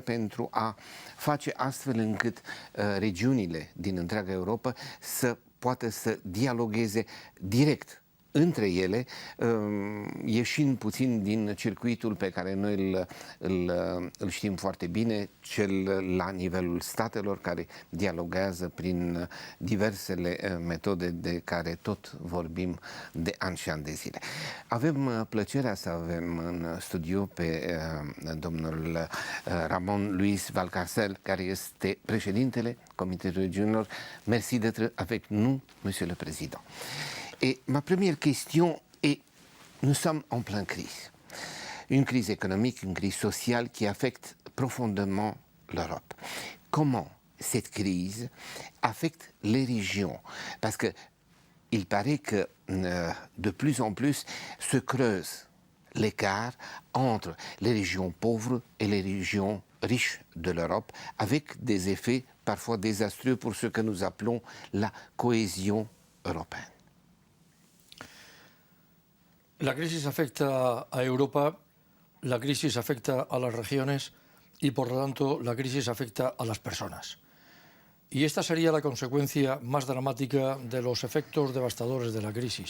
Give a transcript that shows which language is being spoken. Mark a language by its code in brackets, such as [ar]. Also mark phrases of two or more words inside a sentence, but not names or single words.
[ro] pentru a face astfel încât regiunile din întreaga Europa să poată să dialogueze direct între ele, ieșind puțin din circuitul pe care noi îl știm foarte bine, cel la nivelul statelor, care dialoguează prin diversele metode de care tot vorbim de ani și ani de zile. Avem plăcerea să avem în studio pe domnul Ramon Luis Valcárcel, care este președintele Comitetului Regiunilor. [fr] Merci d'être avec nous, Monsieur le Président. Et ma première question est, nous sommes en pleine crise. Une crise économique, une crise sociale qui affecte profondément l'Europe. Comment cette crise affecte les régions? Parce que il paraît que de plus en plus se creuse l'écart entre les régions pauvres et les régions riches de l'Europe, avec des effets parfois désastreux pour ce que nous appelons la cohésion européenne. [es] La crisis afecta a Europa, la crisis afecta a las regiones y, por lo tanto, la crisis afecta a las personas. Y esta sería la consecuencia más dramática de los efectos devastadores de la crisis.